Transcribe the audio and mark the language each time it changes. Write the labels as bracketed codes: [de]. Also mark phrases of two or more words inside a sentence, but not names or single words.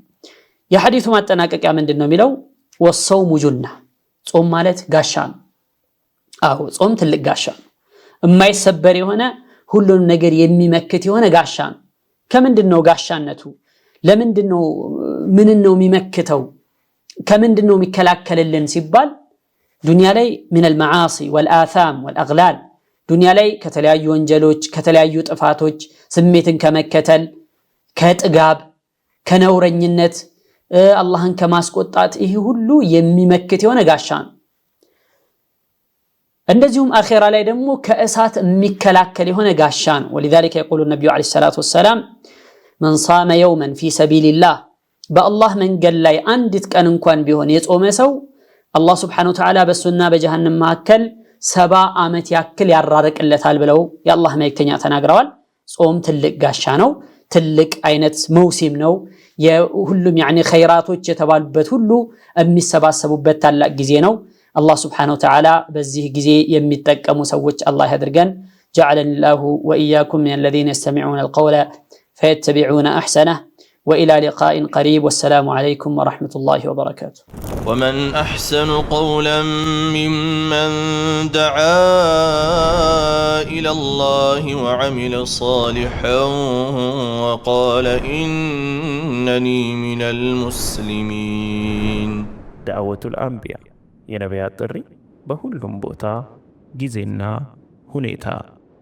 [am] የሐዲሱ ማጠናቀቂያ ምንድነው የሚለው [ar] والصوم جنة [am] ጾም ማለት ጋሻ ነው አዎ ጾም ትልቅ ጋሻ ነው የማይሰበር የሆነ ሁሉንም ነገር የሚመክት የሆነ ጋሻ ነው ከምንድነው ጋሻነቱ ለምንድነው ምንነው የሚመክተው ከምንድነው የሚከላከልልን ሲባል ዱንያ ላይ [ar] من المعاصي والآثام والأغلال [am] ዱንያ ላይ ከተለያዩ ወንጀሎች ከተለያዩ ጥፋቶች ስሜትን ከመከተል ከጥጋብ ከነውረኝነት አላህን ከማስቆጣት ይሄ ሁሉ የሚመክት የሆነ ጋሻ ነው እንደዚሁም አኺራ ላይ ደግሞ ከእሳት የሚከላከል የሆነ ጋሻ ነው [ar] ولذلك يقول النبي عليه الصلاه والسلام من صام يوما في سبيل الله [am] በአላህ መንገድ ላይ አንዲት ቀን እንኳን ቢሆን የጾመ ሰው አላህ [ar] سبحانه وتعالى [am] በሱና በጀሃነም መካከል 70 ዓመት ያክል ያራርቅለታል ብለው የአላህ መልእክተኛ ተናግረዋል ጾም ትልቅ ጋሻ ነው ትልቅ አይነት መውሲም ነው የሁሉም يعني ኸይራቶች የተባሉበት ሁሉ የሚሰባሰቡበት ታላቅ ጊዜ ነው [ar] الله سبحانه وتعالى [am] በዚህ ጊዜ የሚጠቀሙ ሰዎች አላህ ያድርገን [ar] جعلني الله واياكم من الذين يستمعون القول فيتبعون احسنه والى لقاء قريب والسلام عليكم ورحمه الله وبركاته ومن احسن قولا ممن دعا الى الله وعمل صالحا وقال انني من المسلمين دعوة الانبياء [am] የነቢያት ጥሪ በሁሉም ቦታ ጊዜና ሁኔታ